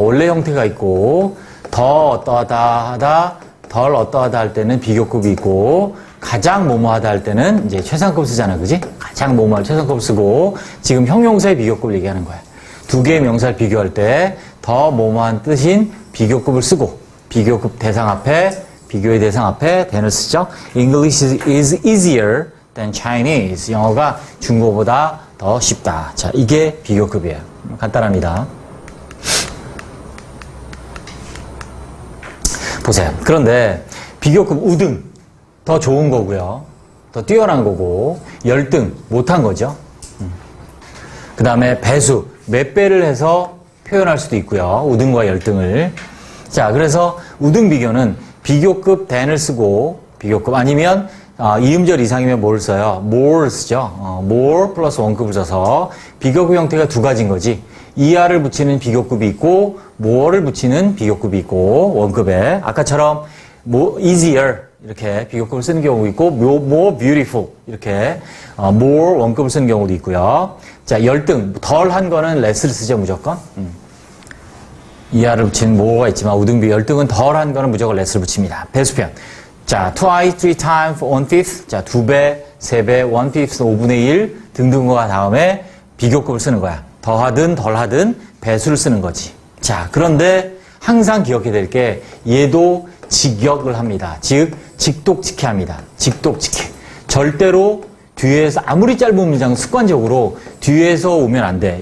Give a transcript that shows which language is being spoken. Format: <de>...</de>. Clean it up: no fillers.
<ko>원래 형태가 있고, 더 어떠하다 하다, 덜 어떠하다 할 때는 비교급이 있고, 가장 뭐뭐하다 할 때는 이제 최상급 쓰잖아. 그지? 가장. 가장 뭐뭐할 최상급을 쓰고 지금 형용사의 비교급을 얘기하는 거야. 두 개의 명사를 비교할 때 더 뭐뭐한 뜻인 비교급을 쓰고 비교급 대상 앞에 비교의 대상 앞에 than을 쓰죠.</ko> <en>English is easier than Chinese.</en> <ko>영어가 중국어보다 더 쉽다. 자, 이게 비교급이에요. 간단합니다. 보세요. 그런데 비교급 우등 더 좋은 거고요. 더 뛰어난 거고 열등 못한 거죠. 그 다음에 배수 몇 배를 해서 표현할 수도 있고요. 우등과 열등을. 자, 그래서 우등 비교는 비교급 than을 쓰고 비교급 아니면 이음절 이상이면 뭐를 써요? more를 쓰죠. more 플러스 원급을 써서 비교급 형태가 두 가지인 거지. er를 붙이는 비교급이 있고 more를 붙이는 비교급이 있고 원급에 아까처럼 easier 이렇게 비교급을 쓰는 경우도 있고 more beautiful 이렇게 more 원급을 쓰는 경우도 있고요. 자, 열등 덜한 거는 less를 쓰죠 무조건. er를 붙이는 more가 있지만 우등비 열등은 덜한 거는 무조건 less를 붙입니다. 배수편.</ko> <en>자, twice, three times, one fifth.</en> <ko>자, 두 배, 세 배, one fifth, 5분의 1 등등과 다음에 비교급을 쓰는 거야. 더하든 덜하든 배수를 쓰는 거지. 자, 그런데 항상 기억해야 될 게 얘도 직역을 합니다. 즉, 직독직해 합니다. 직독직해. 절대로 뒤에서 아무리 짧은 문장 습관적으로 뒤에서 오면 안 돼.</ko>